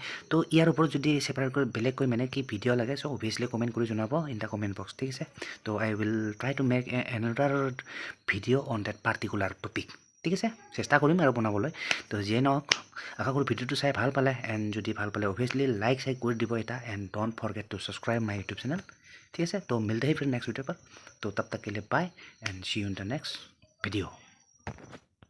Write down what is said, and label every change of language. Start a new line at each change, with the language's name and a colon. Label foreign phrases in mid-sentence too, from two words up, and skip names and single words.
Assamese: তো ইয়াৰ ওপৰত যদি ছেপাৰেটকৈ বেলেগকৈ মানে কি ভিডিঅ' লাগে
English: so obviously comment
Assamese: কৰি জনাব
English: in the comment box
Assamese: ঠিক আছে তো
English: I will try to make another video on that particular topic
Assamese: ঠিক আছে চেষ্টা কৰিম আৰু বনাবলৈ তো যিয়ে নহওক আশা কৰোঁ ভিডিঅ'টো চাই ভাল পালে এণ্ড যদি ভাল পালে
English: obviously like
Assamese: কৰি দিব এটা
English: and don't forget to subscribe my YouTube channel
Assamese: ঠিক আছে তো
Hindi: मिलते हैं फिर नेक्स्ट वीडियो पर तो तब तक के लिए
English: bye and see you in the next video